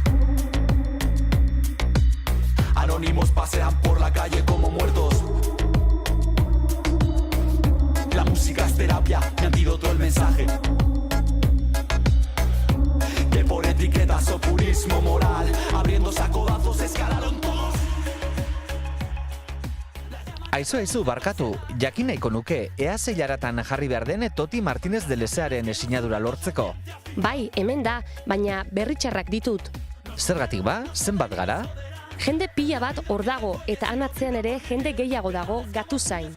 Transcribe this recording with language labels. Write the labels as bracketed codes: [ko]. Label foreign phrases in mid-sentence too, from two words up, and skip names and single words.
[es] Anónimos pasean por la calle como muertos. La música es terapia, mi antídoto el mensaje. Que por etiquetas o purismo moral, abriéndose a codazos escalaron todos. [eu] Aizu, barkatu, jakin nahiko nuke, ea zeilaratan jarri behar den Toti Martínez de Lesearen sinadura lortzeko. Bai, hemen da, baina berritxarrak ditut. Zergatik ba, zenbat gara? Jende pila bat hor dago, eta anatzean ere jende gehiago dago gatu zain.